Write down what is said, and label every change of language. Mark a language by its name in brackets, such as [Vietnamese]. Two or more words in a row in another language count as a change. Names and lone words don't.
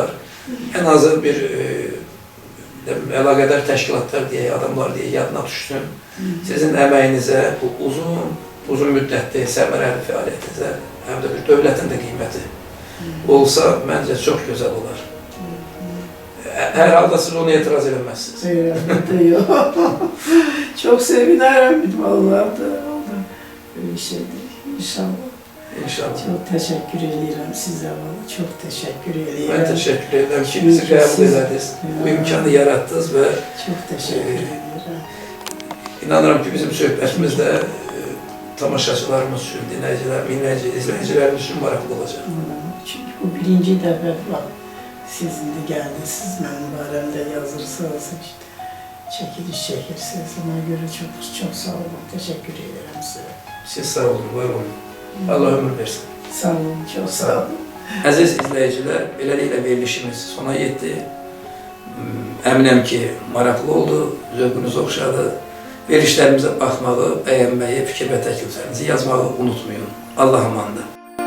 [Azerbaijani] Ən azı bir əlaqədar təşkilatlar deyək, adamlar deyək, yadına düşsün. Sizin əməyinizə bu uzun uzun müddətli səmərəli fəaliyyətinizə, həm də bir dövlətin də qiyməti olsa, məncə çox gözəl olar. Hər halda siz ona etiraz eləməzsiniz. [Turkish] Elbette yok. Çok sevinirim vallahi da. Böyle şeydir. İnşallah. İnşallah. Çok teşekkür ederim size vallahi. Çok teşekkür ederim. [Azerbaijani] Mən təşəkkür edirəm ki, bizi qəbul edədiniz, bu imkanı yarattınız və [Turkish] Çok teşekkür ederim. [Azerbaijani] inanıram ki, bizim söhbətimiz də tamaşaçılarımız üçün, dinləyicilərimiz, izləyicilərimiz üçün maraqlı olacaq. [Turkish] Çünkü bu birinci defa bak sizin de geldiniz, benim baremde yazırsanız işte çekiliş çekirsiniz. Ona göre çok çok [Azerbaijani] sağ olun. [Turkish] Teşekkür ederim size. [Azerbaijani] Siz sağ olun, var olun. Allah ömür versin. Sağ olun, çok sağ olun. Əziz izləyicilər, beləliklə verilişimiz sona yetdi. Əminəm ki, maraqlı oldu, zövqünüz oxşadı. Verilişlərimizə baxmağı, bəyənməyi, fikir və təkliflərinizi yazmağı unutmayın. Allah amandır.